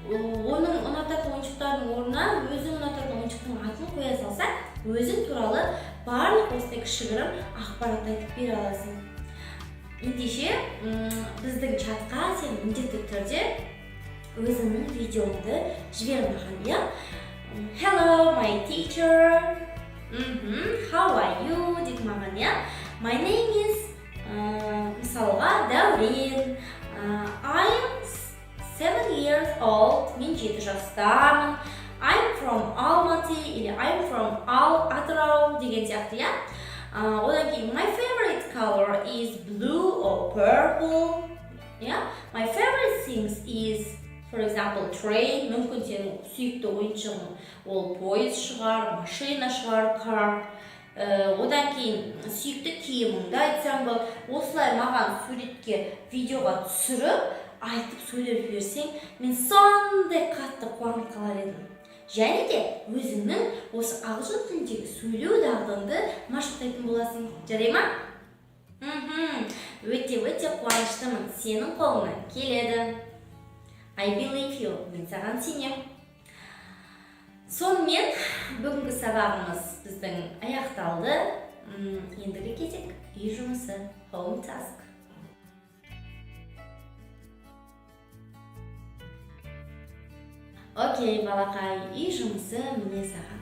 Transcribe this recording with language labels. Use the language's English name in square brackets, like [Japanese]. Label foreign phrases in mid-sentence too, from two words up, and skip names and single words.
[Kazakh] оның ұнататын ойыншықтардың орнына өзің ұнататын ойыншықтың атын қоя салсаң, өзің туралы барлық осындай кішігірім ақпарат айтып бере аласың. Ендеше біздің чатқа сен міндетті түрде өзіңнің видеоңды жібер маған, иә? [English] Hello, my teacher. How are you? [Kazakh] Дейді маған, иә? [English] My name is мысалға Дәурен. I'm 7 years old. [Kazakh] Мен 7 жастамын. [English] I'm from Алматы или I'm from Атырау [Kazakh] деген сияқты, иә? Одан кейін [English] my favorite color is blue or purple. Yeah? My favorite things is, for example, train. [Kazakh] Мүмкін сенің сүйікті ойыншығың ол пойыз шығар, машина шығар, car. Одан кейін сүйікті киіміңді айтсаң бол, осылай маған суретке, видеоға түсіріп, айтып сөйлеп жіберсең, мен сондай қатты қуанып қалар едім. Және де өзіңнің осы ағылшын тіліндегі сөйлеу дағдыңды машықтайтын боласың. Жарай ма? Өте қуаныштымын. Сенің қолыңнан келеді. [English] I believe you. [Kazakh] Мен саған сенем. Сонымен бүгінгі сабағымыз біздің аяқталды. Ендігі кезек үй жұмысы, [English] home task. [Kazakh] Окей, балақай, үй жұмысы міне саған.